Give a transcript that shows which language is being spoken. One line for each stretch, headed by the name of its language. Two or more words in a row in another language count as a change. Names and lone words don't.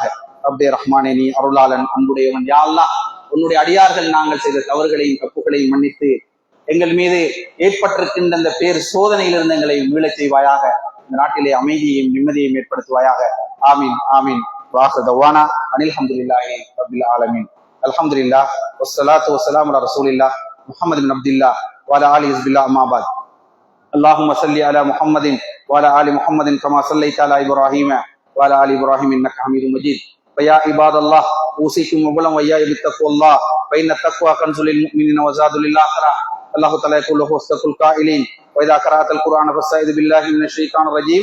Tamil: அப்தே ரஹ்மானே நீ அருளாளன் அன்புடையவன்.
Arabic: يا الله
Tamil: உன்னுடைய அடியார்கள் நாங்கள் செய்த தவறுகளையும் தப்புகளையும் மன்னித்து எங்கள் மீது ஏற்பட்டிருக்கின்ற அந்த பேர் சோதனையிலிருந்து எங்களை மீளச் செய்வாயாக. இந்த நாட்டிலே அமைதியையும் நிம்மதியையும் ஏற்படுத்துவாயாக.
Arabic: آمين آمين. وآخر دعوانا أن الحمد لله رب العالمين. الحمد لله والصلاة والسلام على رسول الله محمد بن عبد الله وعلى آله حزب الله أما بعد. اللهم صل على محمد وعلى ال محمد كما صليت على ابراهيم وعلى ال ابراهيم انك حميد مجيد. فيا عباد الله اوصيكم اولا واياي بتقوى الله فان التقوى كنز للمؤمنين وزاد للاخره. الله تعالى يقول له وسط القائلين واذا قرات القران فاستعذ بالله من الشيطان الرجيم.